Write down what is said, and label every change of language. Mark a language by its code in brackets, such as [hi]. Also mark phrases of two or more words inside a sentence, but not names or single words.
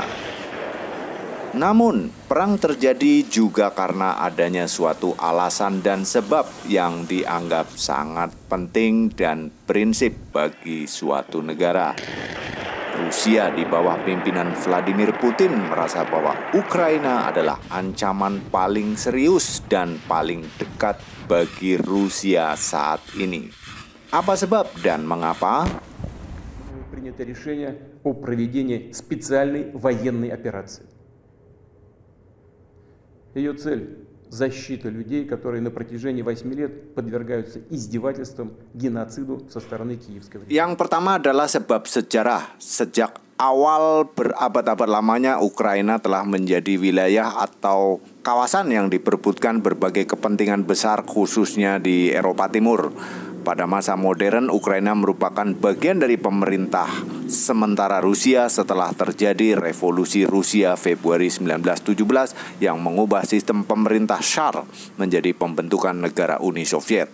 [id] Namun, perang terjadi juga karena adanya suatu alasan dan sebab yang dianggap sangat penting dan prinsip bagi suatu negara. Rusia di bawah pimpinan Vladimir Putin merasa bahwa Ukraina adalah ancaman paling serius dan paling dekat bagi Rusia saat ini. Apa sebab dan mengapa? [ru] Принято решение о проведении специальной военной операции. Ее цель – защита людей, которые на протяжении 8 лет подвергаются издевательствам, геноциду со стороны Киевского. [id] Yang pertama adalah sebab sejarah. Sejak awal berabad-abad lamanya, Ukraina telah menjadi wilayah atau kawasan yang diperebutkan berbagai kepentingan besar, khususnya di Eropa Timur. Pada masa modern, Ukraina merupakan bagian dari pemerintah sementara Rusia setelah terjadi revolusi Rusia Februari 1917 yang mengubah sistem pemerintah Tsar menjadi pembentukan negara Uni Soviet.